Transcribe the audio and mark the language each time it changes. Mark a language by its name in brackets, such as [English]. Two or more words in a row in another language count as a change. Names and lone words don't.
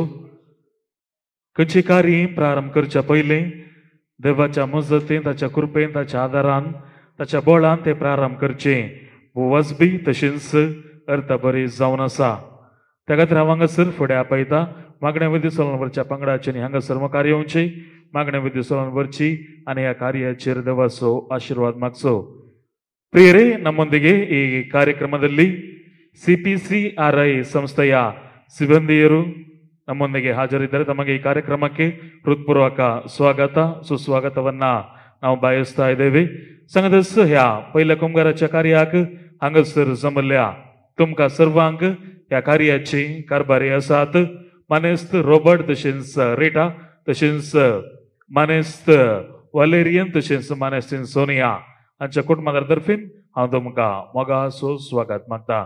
[Konkani] खंयचें कार्य प्रारंभ करच्या पयलें देवाच्या मजतीन ताच्या कृपेन ताच्या आदारान ताच्या बळान तें प्रारंभ करचें वचबी तशेंच अर्थ बरी जावन आसा. त्या खातीर हांव हांगासर फुडें आपयता मागण्या विधी सोलनवरच्या पंगडाचे हांगासर कार्य येवची मागण्या विधी सोलनवरची आनी ह्या कार्याचेर देवाचो आशिर्वाद मागचो. [Kannada] ಪ್ರಿಯರೇ ನಮ್ಮೊಂದಿಗೆ ಈ ಕಾರ್ಯಕ್ರಮದಲ್ಲಿ CPCRI ಸಂಸ್ಥೆಯ ಸಿಬ್ಬಂದಿಯರು ನಮ್ಮೊಂದಿಗೆ ಹಾಜರಿದ್ದರೆ ತಮಗೆ ಈ ಕಾರ್ಯಕ್ರಮಕ್ಕೆ ಹೃತ್ಪೂರ್ವಕ ಸ್ವಾಗತ ಸುಸ್ವಾಗತವನ್ನ ನಾವು ಬಯಸ್ತಾ ಇದ್ದೇವೆ. [Konkani] संघदस्य ह्या पहिल्या कामगाराच्या कार्याक हांगासर जमल्या तुमका सर्वांक ह्या कार्याची कारभारी आसात मानेस्त रॉबर्ट तशेंच रेटा तशेंच मानेस्त वॅलेरियन तशेंच मानेस्तीन सोनिया हांच्या कुटुंबातर्फे हांव तुमकां मोगासो स्वागत मागता.